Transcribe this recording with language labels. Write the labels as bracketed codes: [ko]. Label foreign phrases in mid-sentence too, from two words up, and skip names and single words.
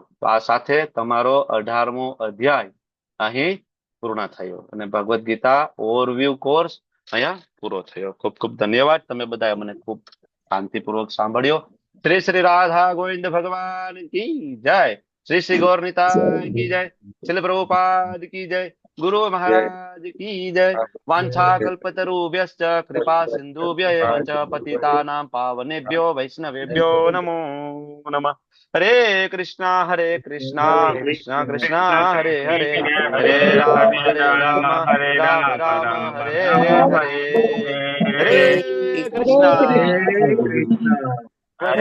[gu] તો આ સાથે તમારો 18મો અધ્યાય અહીં પૂર્ણ થયો અને ભગવદ ગીતા [en] overview course [gu] અહીંયા પૂરો થયો. ખૂબ ખૂબ ધન્યવાદ. તમે બધા મને ખૂબ શાંતિપૂર્વક સાંભળ્યો. [hi] श्री श्री राधा गोविंद भगवान की जय. श्री श्री गौरनिताय की जय. श्रील प्रभुपाद की जय. गुरु महाराज की जय. [sa] વાંછા કલ્પતરુભ્યશ્ચ કૃપા સિંધુભ્યૈવ ચ પતિતાનાં પાવનેભ્યો વૈષ્ણવેભ્યો નમો નમઃ. હરે કૃષ્ણ કૃષ્ણ કૃષ્ણ હરે હરે, હરે રામ રામ રામ હરે હરે. હરે કૃષ્ણ.